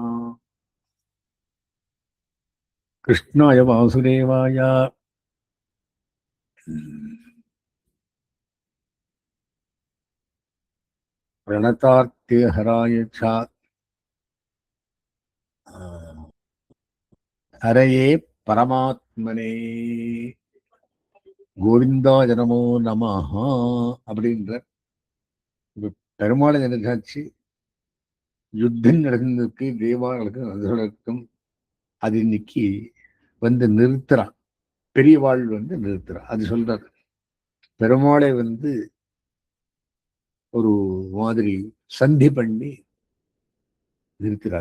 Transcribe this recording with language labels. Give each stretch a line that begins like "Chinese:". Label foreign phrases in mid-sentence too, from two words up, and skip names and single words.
Sanskrit: कृष्णाय वासुदेवाय प्रणतार्तिहराय च हरये परमात्मने गोविन्दाय नमो नमः
Tamil: அப்படின்ற பெருமாளை நினைச்சாச்சு. யுத்தம் நடந்திருக்கு தேவார்களுக்கும் அசுரர்களுக்கும். அது இன்னைக்கு வந்து நிறுத்துறான், பெரியவாள் வந்து நிறுத்துறான். அது சொல்றாரு, பெருமாளை வந்து ஒரு மாதிரி சந்தி பண்ணி நிறுத்துறார்.